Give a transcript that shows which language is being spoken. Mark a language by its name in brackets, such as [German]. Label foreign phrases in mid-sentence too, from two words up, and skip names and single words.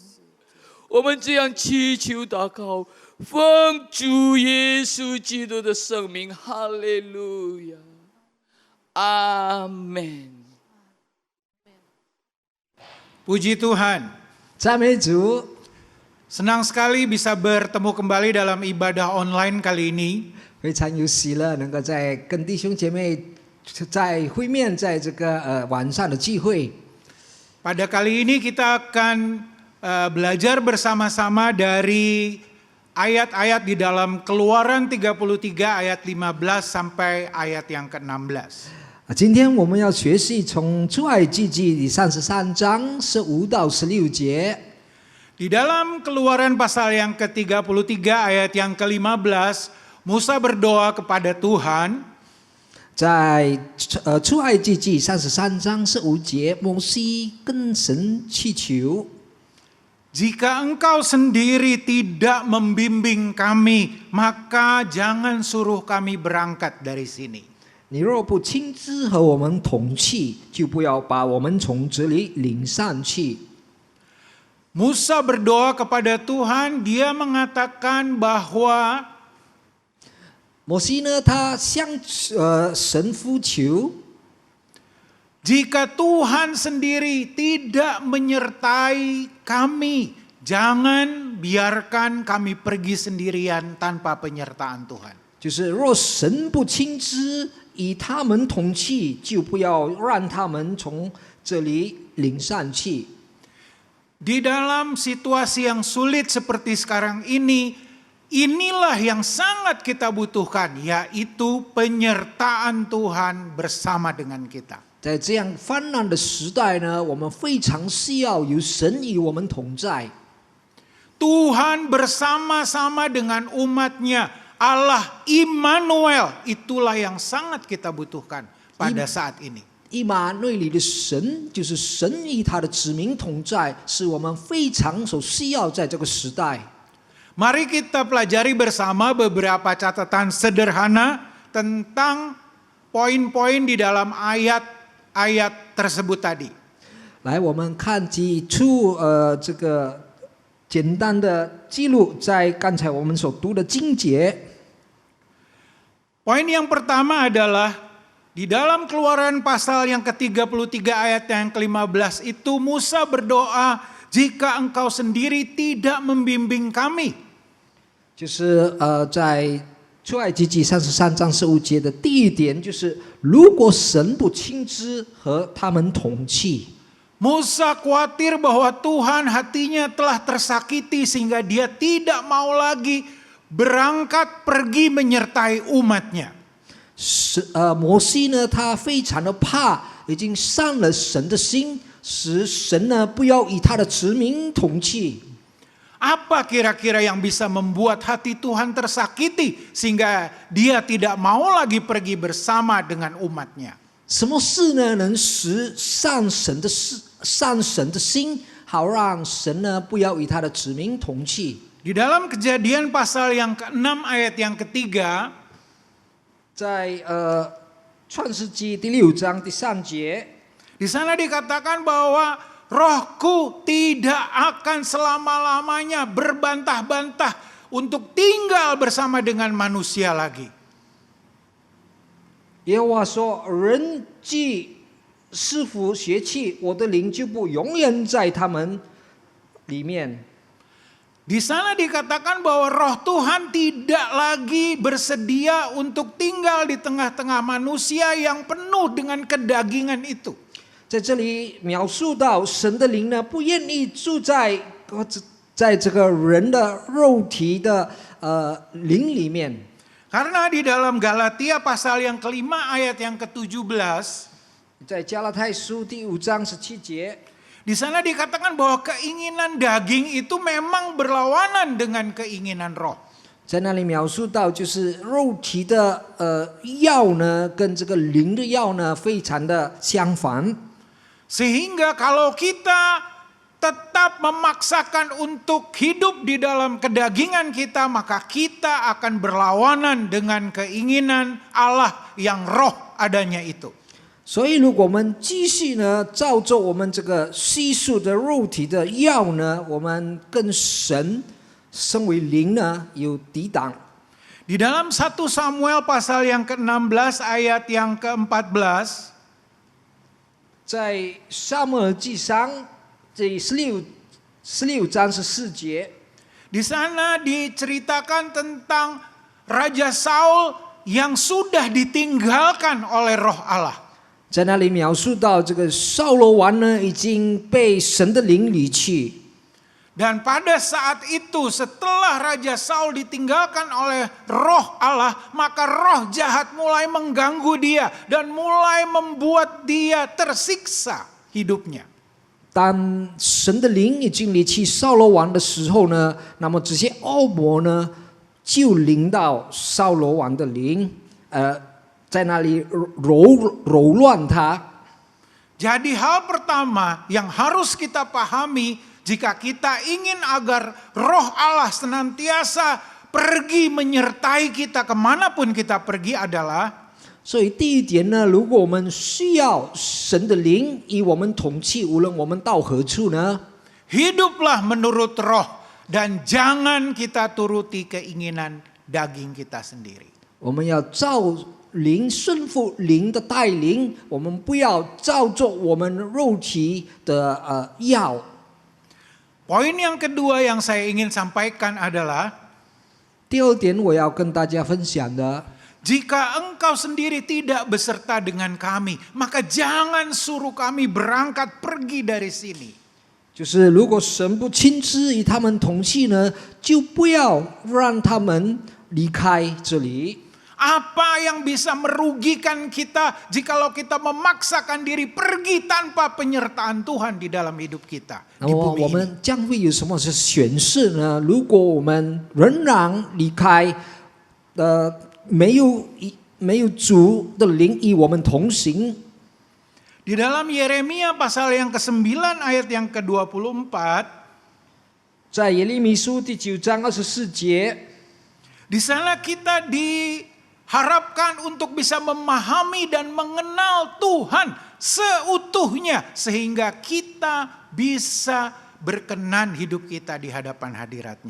[Chinese] 我们这样祈求祷告，奉主耶稣基督的圣名，哈利路亚，阿门。 [Indonesian] Puji Tuhan, [Chinese] 赞美主， [Indonesian] senang sekali bisa bertemu kembali dalam ibadah online kali ini. [Chinese] 非常有喜乐，能够在跟弟兄姐妹在会面，在这个晚上的聚会。 [Indonesian] Pada kali ini kita akan belajar bersama-sama dari ayat-ayat di dalam Keluaran 33 ayat 15 sampai ayat yang ke-16. [Chinese] 今天我们要学习从出埃及记第33章15到16节。 [Indonesian] Di dalam Keluaran pasal yang ke-33 ayat yang ke-15, Musa berdoa kepada Tuhan. [Chinese] 在出埃及记33章15节，摩西跟神祈求。 [Indonesian] Jika engkau sendiri tidak membimbing kami, maka jangan suruh kami berangkat dari sini. [Chinese] 你若不亲自和我们同去，就不要把我们从这里领上去。 [Indonesian] Musa berdoa kepada Tuhan, dia mengatakan bahwa [Chinese] 摩西呢，他向神呼求， [Indonesian] jika Tuhan sendiri tidak menyertai kami, jangan biarkan kami pergi sendirian tanpa penyertaan Tuhan. [Chinese] 就是若神不亲自与他们同去，就不要让他们从这里领上去。 [Indonesian] Di dalam situasi yang sulit seperti sekarang ini, inilah yang sangat kita butuhkan, yaitu penyertaan Tuhan bersama dengan kita. [Chinese] 在这样泛滥的时代呢，我们非常需要有神与我们同在。 [Indonesian] Tuhan bersama-sama dengan umatnya, Allah Immanuel, itulah yang sangat kita butuhkan pada saat ini. [Chinese] 以马内利的神，就是神与他的子民同在，是我们非常所需要在这个时代。 [Indonesian] Mari kita pelajari bersama beberapa catatan sederhana tentang poin-poin di dalam ayat-ayat tersebut tadi. [Chinese] 来，我们看几处这个简单的记录，在刚才我们所读的经节。 [Indonesian] Poin yang pertama adalah di dalam Keluaran pasal yang ke-33 ayat yang ke-15 itu Musa berdoa, jika engkau sendiri tidak membimbing kami. [Chinese] 就是在出埃及记33章15节的第一点，就是如果神不亲自和他们同去。 [Indonesian] Musa khawatir bahwa Tuhan hatinya telah tersakiti sehingga dia tidak mau lagi berangkat pergi menyertai umatnya. [Chinese] 摩西呢，他非常的怕，已经伤了神的心，使神呢不要与他的子民同去。 [Indonesian] Apa kira-kira yang bisa membuat hati Tuhan tersakiti sehingga dia tidak mau lagi pergi bersama dengan umatnya? [Chinese] 什么事呢能使上神的心，好让神呢不要与他的子民同去。 [Indonesian] Di dalam Kejadian pasal yang ke-6 ayat yang ketiga, [Chinese] 在创世纪第6章第3节， [Indonesian] di sana dikatakan bahwa rohku tidak akan selama-lamanya berbantah-bantah untuk tinggal bersama dengan manusia lagi. [Chinese] 耶和华说：“人既是服邪气，我的灵就不永远在他们里面。” [Indonesian] Di sana dikatakan bahwa roh Tuhan tidak lagi bersedia untuk tinggal di tengah-tengah manusia yang penuh dengan kedagingan itu. [Chinese] 在这里描述到神的灵呢，不愿意住在这个人的肉体的灵里面。 [Indonesian] Karena di dalam Galatia pasal yang ke-5 ayat yang ke-17, [Chinese] 在加拉太书第5章17节， [Indonesian] di sana dikatakan bahwa keinginan daging itu memang berlawanan dengan keinginan roh. [Chinese] 在那里描述到，就是肉体的要呢，跟这个灵的要呢，非常的相反。 [Indonesian] Sehingga kalau kita tetap memaksakan untuk hidup di dalam kedagingan kita, maka kita akan berlawanan dengan keinginan Allah yang roh adanya itu. [Chinese] 所以，如果我们继续呢，照着我们这个世俗的肉体的要呢，我们跟神身为灵呢有抵挡。 [Indonesian] Di dalam 1 Samuel pasal yang ke-16 ayat yang ke-14, [Chinese] 在撒母耳记上这16章14节， [Indonesian] di sana diceritakan tentang Raja Saul yang sudah ditinggalkan oleh roh Allah. [Chinese] 在那里描述到这个扫罗王呢，已经被神的灵离去。 [Indonesian] Dan pada saat itu setelah Raja Saul ditinggalkan oleh roh Allah, maka roh jahat mulai mengganggu dia dan mulai membuat dia tersiksa hidupnya. [Chinese] 当神的灵已经离弃扫罗王的时候呢，那么这些恶魔呢，就临到扫罗王的灵，在那里扰乱他。 [Indonesian] Jadi hal pertama yang harus kita pahami jika kita ingin agar roh Allah senantiasa pergi menyertai kita kemanapun kita pergi adalah [Chinese] 所以第一点呢，如果我们需要神的灵与我们同去，无论我们到何处呢， [Indonesian] hiduplah menurut roh dan jangan kita turuti keinginan daging kita sendiri. [Chinese] 我们要照灵顺服灵的带领，我们不要照着我们肉体的要。 [Indonesian] Poin yang kedua yang saya ingin sampaikan adalah [Chinese] 第二点，我要跟大家分享的， [Indonesian] jika engkau sendiri tidak beserta dengan kami, maka jangan suruh kami berangkat pergi dari sini. [Chinese] 就是如果神不亲自与他们同去呢，就不要让他们离开这里。 [Indonesian] Apa yang bisa merugikan kita jikalau kita memaksakan diri pergi tanpa penyertaan Tuhan di dalam hidup kita [Chinese] 那 [Indonesian] di [Chinese] 么 [Indonesian] bumi [Chinese] 我 [Indonesian] ini? [Chinese] 们将会有什么是选示呢？如果我们仍然离开，没有主的灵与我们同行。 [Indonesian] Di dalam Yeremia pasal yang ke-9 ayat yang ke-24, [Chinese] 在耶利米书第9章24节， [Indonesian] di sana kita diharapkan untuk bisa memahami dan mengenal Tuhan seutuhnya sehingga kita bisa berkenan hidup kita di hadapan hadirat-Nya.